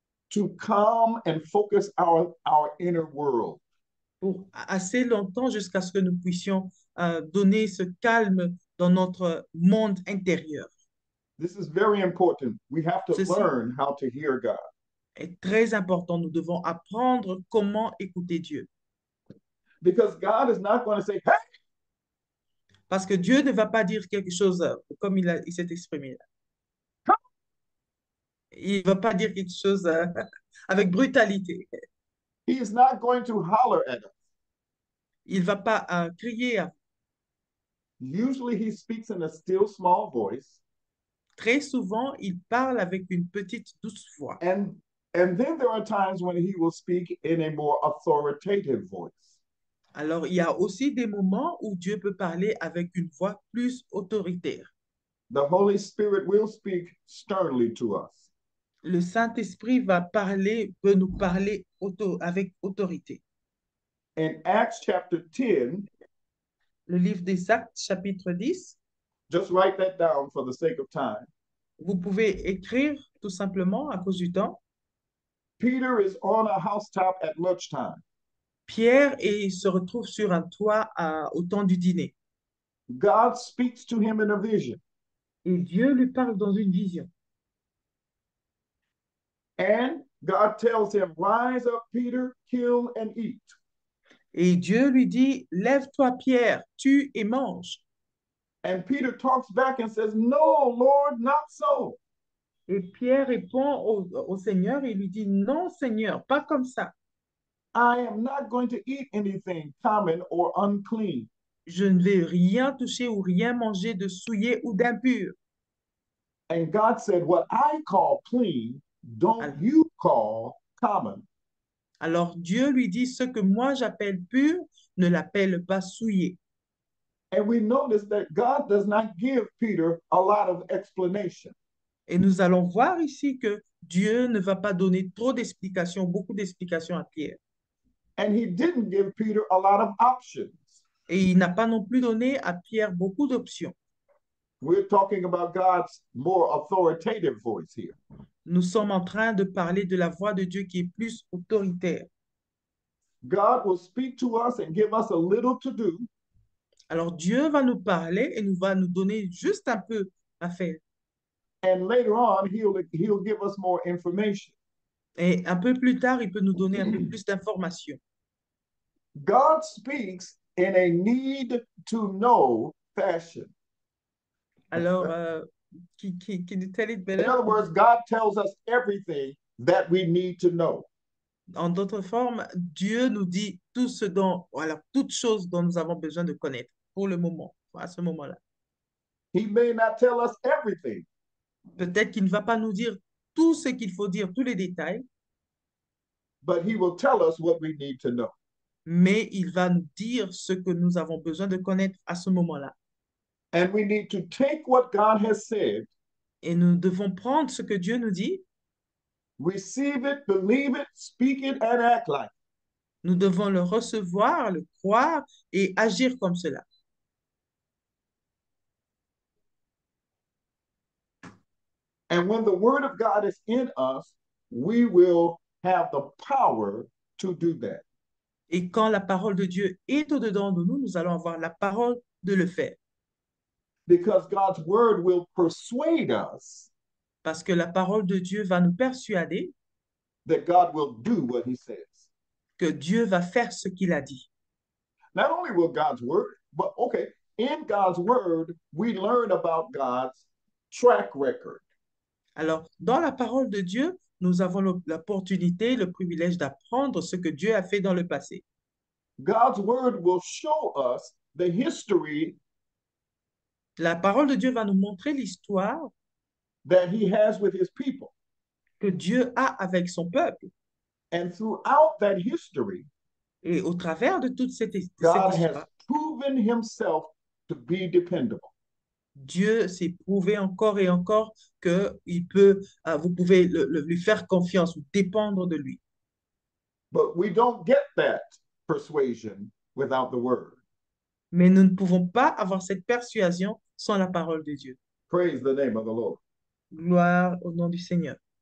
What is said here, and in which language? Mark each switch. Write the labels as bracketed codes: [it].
[en] to calm and focus our inner world. [fr] pour assez longtemps jusqu'à ce que nous puissions donner ce calme dans notre monde intérieur. [en] This is very important. We have to [fr] Ceci [en] learn how to hear God [fr] est très important. Nous devons apprendre comment écouter Dieu. [en] because God is not going to say, hey, [fr] Parce que Dieu ne va pas dire quelque chose comme il s'est exprimé là. [en] come. [fr] Il ne va pas dire quelque chose avec brutalité. [en] He is not going to holler at us. [fr] Il ne va pas crier. [en] Usually he speaks in a still small voice. [fr] Très souvent, il parle avec une petite douce voix. [en] And then there are times when he will speak in a more authoritative voice. [fr] Alors, il y a aussi des moments où Dieu peut parler avec une voix plus autoritaire. [en] The Holy Spirit will speak sternly to us. [fr] Le Saint-Esprit peut nous parler avec autorité. [en] In Acts chapter 10, [fr] Le livre des Actes, chapitre 10, [en] just write that down for the sake of time. [fr] vous pouvez écrire tout simplement à cause du temps. [en] Peter is on a housetop at lunchtime. [fr] Pierre se retrouve sur un toit au temps du dîner. [en] God speaks to him in a vision. [fr] Et Dieu lui parle dans une vision. [en] And God tells him, rise up, Peter, kill and eat. [fr] Et Dieu lui dit, lève-toi, Pierre, tue et mange. [en] And Peter talks back and says, no, Lord, not so. [fr] Et Pierre répond au Seigneur et lui dit, non, Seigneur, pas comme ça. [en] I am not going to eat anything common or unclean. [fr] Je ne vais rien toucher ou rien manger de souillé ou d'impur. [en] And God said, what I call clean, don't [fr] Alors, [en] you call common. [fr] alors Dieu lui dit, ce que moi j'appelle pur, ne l'appelle pas souillé. [en] And we notice that God does not give Peter a lot of explanation. [fr] Et nous allons voir ici que Dieu ne va pas donner trop d'explications, beaucoup d'explications à Pierre. [en] And he didn't give Peter a lot of options. [fr] Et il n'a pas non plus donné à Pierre beaucoup d'options. [en] We're talking about God's more authoritative voice here. [fr] Nous sommes en train de parler de la voix de Dieu qui est plus autoritaire. [en] God will speak to us and give us a little to do. [fr] Alors Dieu va nous parler et va nous donner juste un peu à faire. [en] And later on, he'll give us more information. [fr] Et un peu plus tard, il peut nous donner un peu plus d'informations. [en] God speaks in a need to know fashion. Alors, can you tell it In better? other words, God tells us everything that we need to know. [fr] En d'autres formes, Dieu nous dit tout ce dont, voilà, toutes choses dont nous avons besoin de connaître pour le moment, à ce moment-là. [en] He may not tell us everything, [fr] Peut-être qu'il ne va pas nous dire tout ce qu'il faut dire, tous les détails, [en] but he will tell us what we need to know. [fr] mais il va nous dire ce que nous avons besoin de connaître à ce moment-là. [en] And we need to take what God has said, [fr] Et nous devons prendre ce que Dieu nous dit, [en] receive it, believe it, speak it, and act like it. [fr] nous devons le recevoir, le croire et agir comme cela. [en] And when the word of God is in us, we will have the power to do that. [fr] Et quand la parole de Dieu est au-dedans de nous, nous allons avoir la parole de le faire. [en] Because God's word will persuade us [fr] Parce que la parole de Dieu va nous persuader [en] that God will do what he says. [fr] que Dieu va faire ce qu'il a dit. [en] not only will God's word, but okay, in God's word, we learn about God's track record. [fr] Alors, dans la parole de Dieu, nous avons l'opportunité, le privilège d'apprendre ce que Dieu a fait dans le passé. [en] God's word will show us the history [fr] La parole de Dieu va nous montrer l'histoire [en] that he has with his people. [fr] que Dieu a avec son peuple. [en] And throughout that history, [fr] Et au travers de toute cette [en] God has [fr] histoire, [en] proven himself to be dependable. [fr] Dieu s'est prouvé encore et encore que vous pouvez lui faire confiance ou dépendre de lui. [en] But we don't get that persuasion without the word. [fr] Mais nous ne pouvons pas avoir cette persuasion sans la parole de Dieu. [en] Praise the name of the Lord. [fr] Gloire au nom du Seigneur.